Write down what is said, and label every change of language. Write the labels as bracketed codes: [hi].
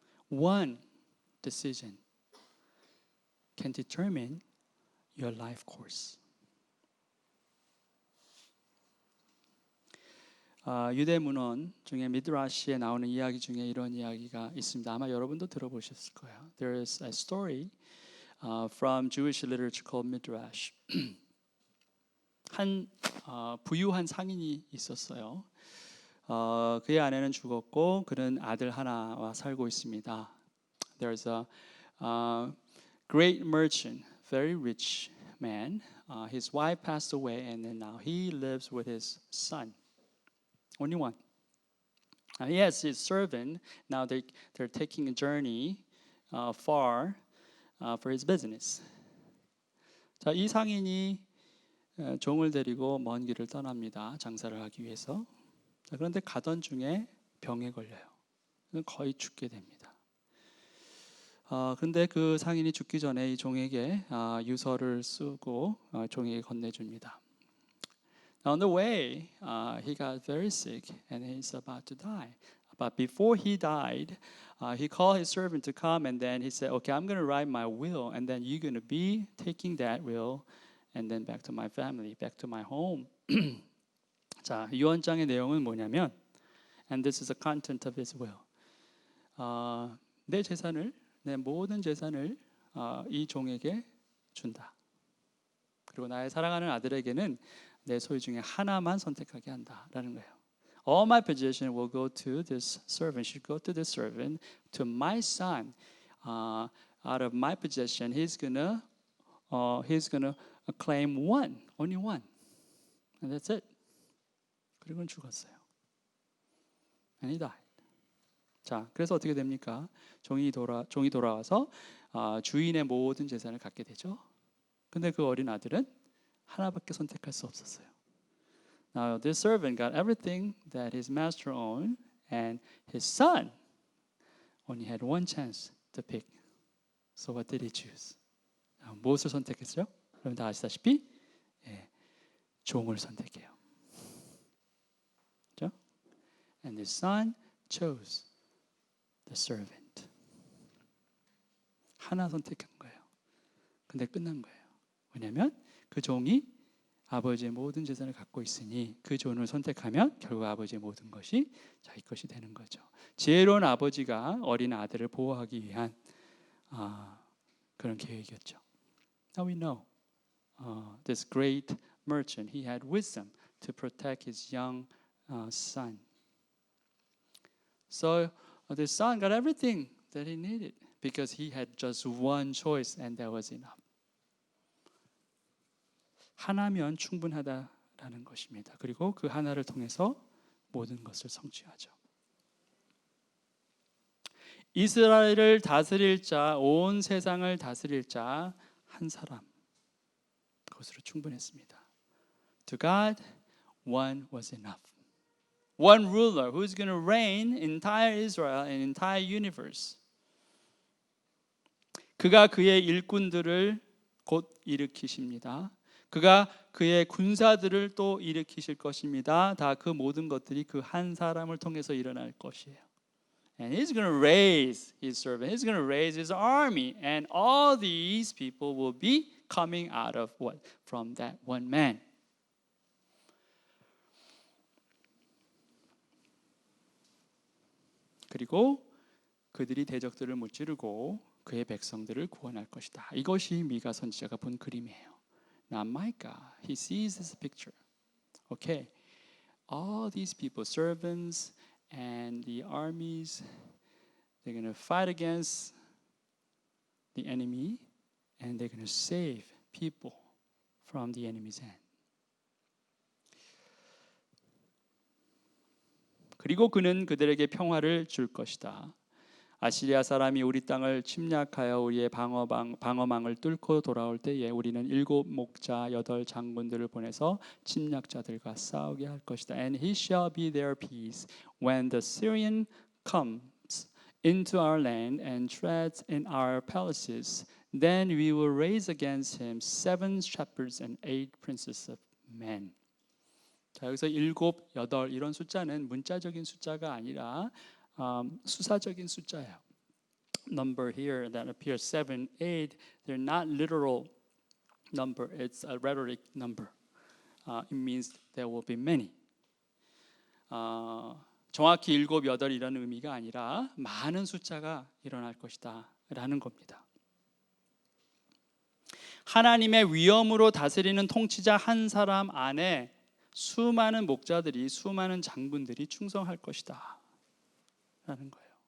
[en] One decision can determine your life course. [ko] 유대 문헌 중에 미드라시에 나오는 이야기 중에 이런 이야기가 있습니다. 아마 여러분도 들어보셨을 거예요. [en] There is a story from Jewish literature called Midrash. [ko] 한 부유한 상인이 있었어요. 그의 아내는 죽었고 그는 아들 하나와 살고 있습니다. [en] There's a great merchant, very rich man. His wife passed away, and then now he lives with his son. Only one. He has his servant. Now they're taking a journey far for his business. [ko] 자, 이 상인이 종을 데리고 먼 길을 떠납니다. 장사를 하기 위해서. 자, 그런데 가던 중에 병에 걸려요. 거의 죽게 됩니다. 그런데 그 상인이 죽기 전에 이 종에게 유서를 쓰고 종에게 건네줍니다. [en] On the way, he got very sick and he's about to die. But before he died, he called his servant to come and then he said, "Okay, I'm going to write my will and then you're going to be taking that will and then back to my family, back to my home." [ko] 자, 유언장의 내용은 뭐냐면, [en] and this is the content of his will. [ko] 내 재산을, 내 모든 재산을 이 종에게 준다. 그리고 나의 사랑하는 아들에게는 내 소유 중에 하나만 선택하게 한다라는 거예요. [en] All my possession will go to this servant. Should go to this servant. To my son, out of my possession, he's gonna claim one, only one, and that's it. [ko] 그리고는 죽었어요. [en] And he died. [ko] 자, 그래서 어떻게 됩니까? 종이 돌아와서 주인의 모든 재산을 갖게 되죠. 근데 그 어린 아들은 하나밖에 선택할 수 없었어요. [en] Now this servant got everything that his master owned, and his son only had one chance to pick. So what did he choose? [ko] 무엇을 선택했어요? 여러분 다 아시다시피 종을 선택해요. 그렇죠? [en] And his son chose the servant. [ko] 하나 선택한 거예요. 근데 끝난 거예요. 왜냐하면 그 종이 아버지의 모든 재산을 갖고 있으니 그 종을 선택하면 결국 아버지의 모든 것이 자기 것이 되는 거죠. 지혜로운 아버지가 어린 아들을 보호하기 위한 그런 계획이었죠. [en] Now we know this great merchant, he had wisdom to protect his young son. So the son got everything that he needed because he had just one choice and that was enough. [ko] 하나면 충분하다라는 것입니다. 그리고 그 하나를 통해서 모든 것을 성취하죠. 이스라엘을 다스릴 자, 온 세상을 다스릴 자 한 사람, 그것으로 충분했습니다. [en] To God, one was enough. One ruler who's going to reign entire Israel and entire universe. [ko] 그가 그의 일꾼들을 곧 일으키십니다. 그가 그의 군사들을 또 일으키실 것입니다. 다 그 모든 것들이 그 한 사람을 통해서 일어날 것이에요. [en] And he's going to raise his servant. He's going to raise his army. And all these people will be coming out of what? From that one man. [ko] 그리고 그들이 대적들을 무찌르고 그의 백성들을 구원할 것이다. 이것이 미가 선지자가 본 그림이에요. [en] Now Micah, he sees this picture. Okay, all these people, servants and the armies, they're going to fight against the enemy. and they're going to save people from the enemy's hand. [ko] 그리고 그는 그들에게 평화를 줄 것이다. 아시리아 사람이 우리 땅을 침략하여 우리의 방어망을 뚫고 돌아올 때에 우리는 7 목자 8 장군들을 보내서 침략자들과 싸우게 할 것이다. [en] And he shall be their peace when the Syrian comes into our land and treads in our palaces. Then we will raise against him 7 shepherds and 8 princes of men. [ko] 자, 여기서 7, 8 이런 숫자는 문자적인 숫자가 아니라 수사적인 숫자예요. [en] Number here that appears 7, 8, they're not literal number. It's a rhetoric number. It means there will be many. [ko] 정확히 7, 8 이런 의미가 아니라 많은 숫자가 일어날 것이다 라는 겁니다. 하나님의 위엄으로 다스리는 통치자 한 사람 안에 수많은 목자들이, 수많은 장군들이 충성할 것이다 라는 거예요.